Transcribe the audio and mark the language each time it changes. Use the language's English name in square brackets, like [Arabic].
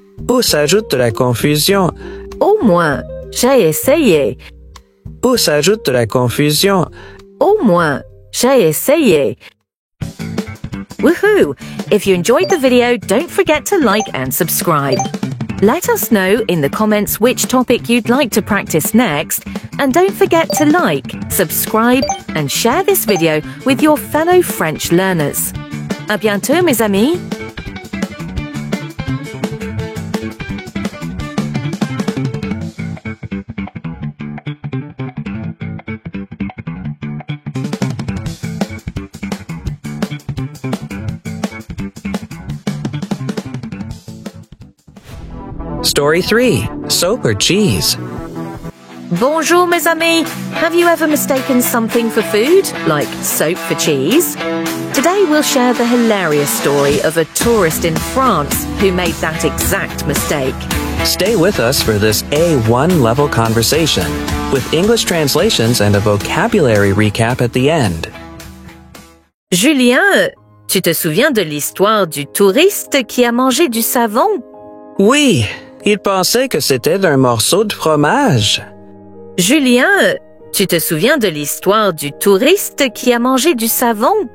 [French] Ou s'ajoute de la confusion. Au moins, j'ai essayé. Ou s'ajoute de la confusion. Au moins, j'ai essayé. Woohoo! [English] If you enjoyed the video, don't forget to like and subscribe. Let us know in the comments which topic you'd like to practice next, and don't forget to like, subscribe, and share this video with your fellow French learners. [French] À bientôt, mes amis! [English] Story 3. Soap or cheese? [French] Bonjour, mes amis! [English] Have you ever mistaken something for food, like soap for cheese? Today we'll share the hilarious story of a tourist in France who made that exact mistake. Stay with us for this A1 level conversation, with English translations and a vocabulary recap at the end. [French] Julien, tu te souviens de l'histoire du touriste qui a mangé du savon? Oui, il pensait que c'était un morceau de fromage. Julien, tu te souviens de l'histoire du touriste qui a mangé du savon?